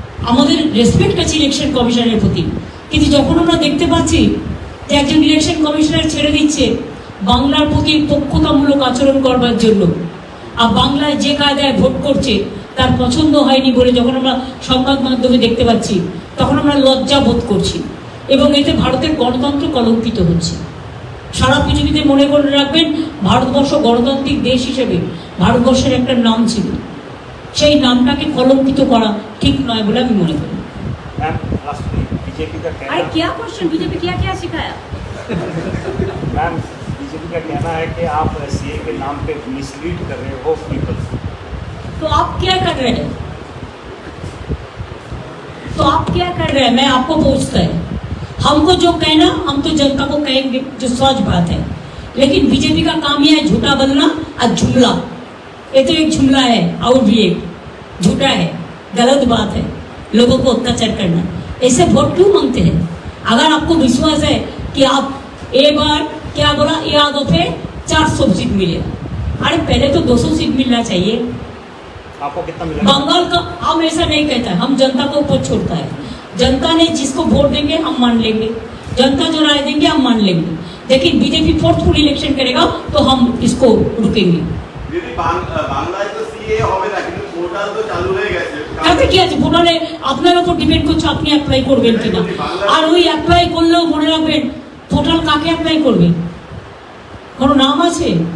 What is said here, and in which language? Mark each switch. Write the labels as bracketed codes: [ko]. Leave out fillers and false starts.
[bn] আমাদের রেসপেক্ট আছে ইলেকশন কমিশনের প্রতি, কিন্তু যখন আমরা দেখতে পাচ্ছি যে একজন ইলেকশন কমিশনার ছেড়ে দিচ্ছে বাংলার প্রতি পক্ষতামূলক আচরণ করবার জন্য, আর বাংলায় যে কায়দায় ভোট করছে তার পছন্দ হয়নি বলে যখন আমরা সংবাদ মাধ্যমে দেখতে পাচ্ছি, তখন আমরা লজ্জা বোধ করছি, এবং এতে ভারতের গণতন্ত্র কলঙ্কিত হচ্ছে। সারা পৃথিবীতে মনে করে রাখবেন, ভারতবর্ষ গণতান্ত্রিক দেশ হিসেবে ভারতবর্ষের একটা নাম ছিল, সেই নামটাকে কলঙ্কিত করা ঠিক নয় বলে আমি মনে করি। [hi] मैम बीजेपी का कहना, अरे क्या क्वेश्चन, बीजेपी क्या क्या सिखाया? मैम बीजेपी का कहना है कि आप सीए के नाम पे मिसलीड कर रहे हो पीपल। तो आप क्या कर रहे हैं? तो आप क्या कर रहे हैं? मैं आपको पूछता है। हमको जो कहना, हम तो जनता को कहेंगे, जो सच बात है। लेकिन बीजेपी का काम यह है झूठा बोलना और जुमला। ये तो एक जुमला है और भी एक झूठा है, गलत बात है, लोगों को अत्याचार करना। ऐसे वोट क्यों मांगते हैं? अगर आपको विश्वास है कि आप एक बार क्या बोला, या दफे 400 सीट मिलेगा, अरे पहले तो 200 सीट मिलना चाहिए। आपको कितना मिला? बंगाल का हम ऐसा नहीं कहता है, हम जनता को ऊपर छोड़ता है। जनता ने जिसको वोट देंगे हम मान लेंगे, जनता जो राय देंगे हम मान लेंगे। लेकिन बीजेपी फोर्सफुल इलेक्शन करेगा तो हम इसको रुकेंगे। [bn] বাংলায় তো সিএ হবে না, কিন্তু পোর্টাল তো চালু হয়ে গেছে। তাতে কি আছে? ভোটারে আপনার উপর ডিপেন্ড করছে আপনি অ্যাপ্লাই করবেন কিনা। আর ওই অ্যাপ্লাই করলেও মনে রাখবেন, পোর্টাল কাকে অ্যাপ্লাই করবে? কোনো নাম আছে?